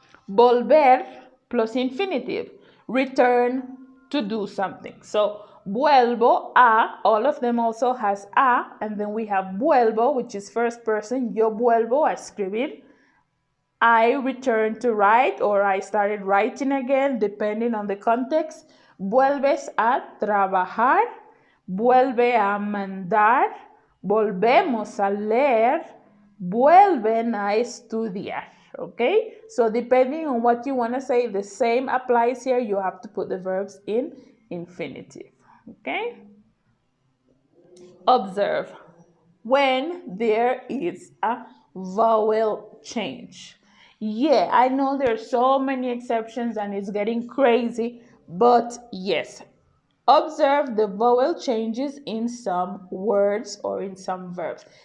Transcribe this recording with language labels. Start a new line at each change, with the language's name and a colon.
English: Volver plus infinitive, return to do something. So vuelvo a, all of them also has a, and then we have vuelvo, which is first person.
Spanish: Yo vuelvo a escribir.
English: I returned to write, or I started writing again, depending on the context.
Spanish: Vuelves a trabajar, vuelve a mandar, volvemos a leer, vuelven a estudiar.
English: Okay? So depending on what you want to say, the same applies here. You have to put the verbs in infinitive. Okay? Observe when there is a vowel change. Yeah, I know there's so many exceptions and it's getting crazy, but yes, observe the vowel changes in some words or in some verbs.